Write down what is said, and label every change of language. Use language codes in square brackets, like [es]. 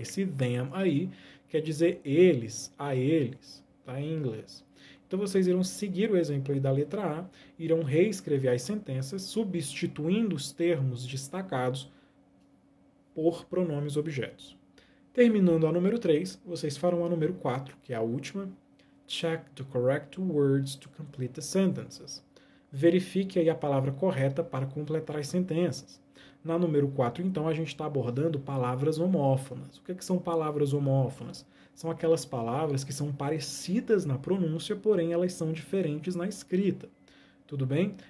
[pt] Esse them aí quer dizer eles, a eles, tá em inglês. Então vocês irão seguir o exemplo aí da letra A, irão reescrever as sentenças, substituindo os termos destacados por pronomes objetos. Terminando a número 3, vocês farão a número 4, que é a última. [en] Check the correct words to complete the sentences. [pt] Verifique aí a palavra correta para completar as sentenças. Na número 4, então, a gente está abordando palavras homófonas. O que são palavras homófonas? São aquelas palavras que são parecidas na pronúncia, porém elas são diferentes na escrita. Tudo bem?